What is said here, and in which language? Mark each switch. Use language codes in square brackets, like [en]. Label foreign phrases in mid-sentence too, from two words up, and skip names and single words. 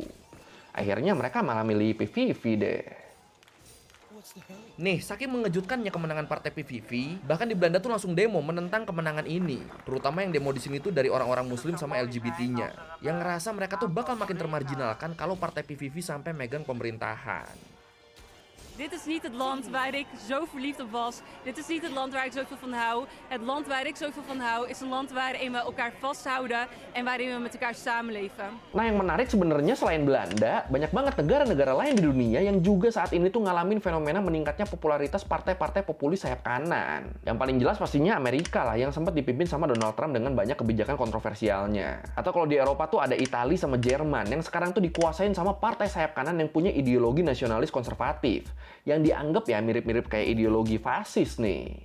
[id] Akhirnya mereka malah milih PVV deh. Nih, saking mengejutkannya kemenangan partai PVV, bahkan di Belanda tuh langsung demo menentang kemenangan ini. Terutama yang demo di sini tuh dari orang-orang Muslim sama LGBT-nya, yang ngerasa mereka tuh bakal makin termarginalkan kalau partai PVV sampai megang pemerintahan. [nl] Dit is niet het land waar ik zo verliefd op was. Dit is niet het land waar ik zoveel van hou. Het land waar ik zoveel van hou is een land waarin we elkaar vasthouden en waarin we met elkaar samenleven. [id] Nah, yang menarik sebenarnya selain Belanda, banyak banget negara-negara lain di dunia yang juga saat ini tuh ngalamin fenomena meningkatnya popularitas partai-partai populis sayap kanan. Yang paling jelas pastinya Amerika lah, yang sempat dipimpin sama Donald Trump dengan banyak kebijakan kontroversialnya. Atau kalau di Eropa tuh ada Italia sama Jerman yang sekarang tuh dikuasain sama partai sayap kanan yang punya ideologi nasionalis konservatif, yang dianggap ya mirip-mirip kayak ideologi fasis nih.